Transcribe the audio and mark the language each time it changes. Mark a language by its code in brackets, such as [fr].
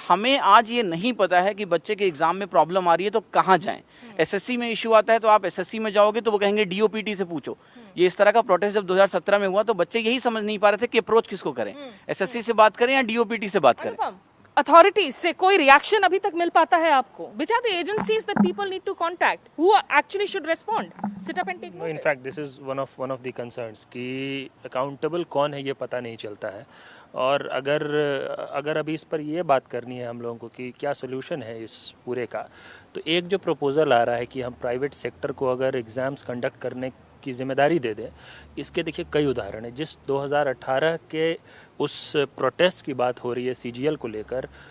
[hi] हमें आज ये नहीं पता है कि बच्चे के एग्जाम में प्रॉब्लम आ रही है तो कहाँ जाएं. SSC में इशू आता है तो आप SSC में जाओगे तो वो कहेंगे DOPT से पूछो. ये इस तरह का प्रोटेस्ट जब 2017 में हुआ तो बच्चे यही समझ नहीं पा रहे थे कि अप्रोच किसको करें, SSC से बात करें या DOPT से बात करें. अथॉरिटीज से कोई रिएक्शन अभी तक मिल पाता है आपको? [en] Which are the agencies that people need to contact? Who actually should respond? Sit up and take notice. In fact, this is one of the concerns [hi] कि अकाउंटेबल कौन है ये पता नहीं चलता है. और अगर अभी इस पर ये बात करनी है हम लोगों को कि क्या सोल्यूशन है इस पूरे का, तो एक जो प्रपोजल आ रहा है कि हम प्राइवेट सेक्टर को अगर एग्ज़ाम्स कंडक्ट करने की जिम्मेदारी दे दें, इसके देखिए कई उदाहरण हैं. जिस 2018 के उस प्रोटेस्ट की बात हो रही है CGL को लेकर,